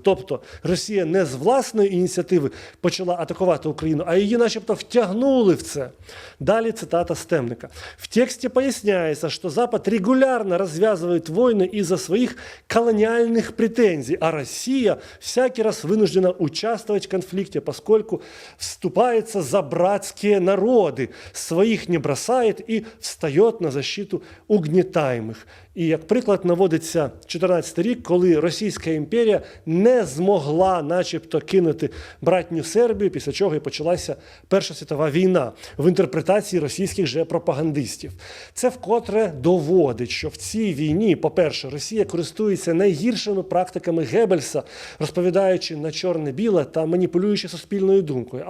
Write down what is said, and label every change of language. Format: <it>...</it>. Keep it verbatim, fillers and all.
<uk>Тобто Росія не з власної ініціативи почала атакувати Україну, а її начебто втягнули в це. Далі цитата з темника.</uk> <ru>«В тексте поясняется, что Запад регулярно развязывает войны из-за своих колониальных претензий, а Россия всякий раз вынуждена участвовать в конфликте, поскольку вступается за братские народы, своих не бросает и встает на защиту угнітаємих.</ru> <uk>І як приклад наводиться чотирнадцятий рік, коли Російська імперія не змогла начебто кинути братню Сербію, після чого і почалася Перша світова війна в інтерпретації російських же пропагандистів. Це вкотре доводить, що в цій війні, по-перше, Росія користується найгіршими практиками Геббельса, розповідаючи на чорне-біле та маніпулюючи суспільною думкою.</uk>